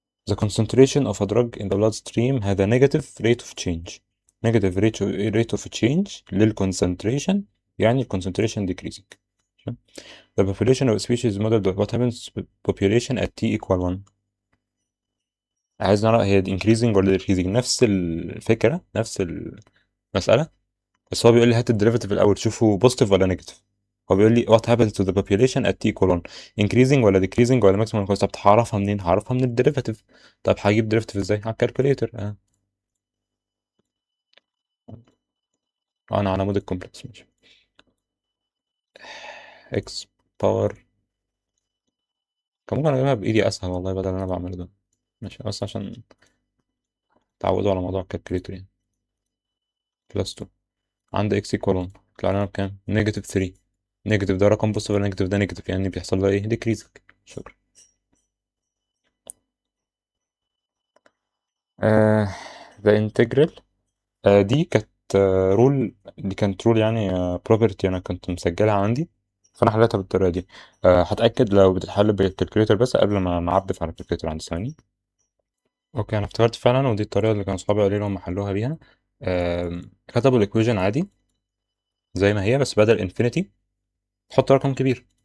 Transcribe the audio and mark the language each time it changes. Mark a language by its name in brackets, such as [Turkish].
[English] The concentration of a drug in the bloodstream has a negative rate of change. Negative rate of change للconcentration، [Arabic] يعني [English] concentration decreasing. The population of a species modeled what happens with population at t equal 1. [Arabic] عايز نعرف هي [English] increasing [Arabic] ولا [English] decreasing. [Arabic] نفس الفكرة نفس المسألة، بس هو بيقول لي هات الديريفيتيف الأول شوفه بوزيتيف ولا نيجاتيف. هو بيقول لي [English] what happens to the population at t colon increasing ولا decreasing ولا maximum cost. [Arabic] طب هعرفها منين؟ هعرفها من الديريفاتيف. طب هجيب ديريفاتيف ازاي؟ على الكالكوليتر. انا على مود الكومبلكس ماشي. x باور. كان ممكن اجيبها بايدي اسهل والله بدل اللي انا بعمله ده. ماشي بس عشان تعودوا على موضوع الكالكوليتر يعني. بلس 2 عند x كولون طلع لنا بكام؟ نيجاتيف 3. نيجاتيف ده رقم بوزيتيف ولا نيجاتيف ده نيجاتيف، يعني بيحصل له ايه؟ ديكريزنج. شكرا. [English] آه the integral. [Arabic] دي كانت رول. دي كانت رول يعني بروبرتي انا كنت مسجلها عندي، فانا حليتها بالطريقه دي. هتاكد لو بتتحل بالكالكوليتر بس قبل ما اعبف على الكالكوليتر عندي ثواني. اوكي انا افتكرت فعلا، ودي الطريقه اللي كانوا صحابي قالوا لي هم حلوها بيها. كتبوا الايكويشن عادي زي ما هي، بس بدل انفينيتي حط رقم كبير.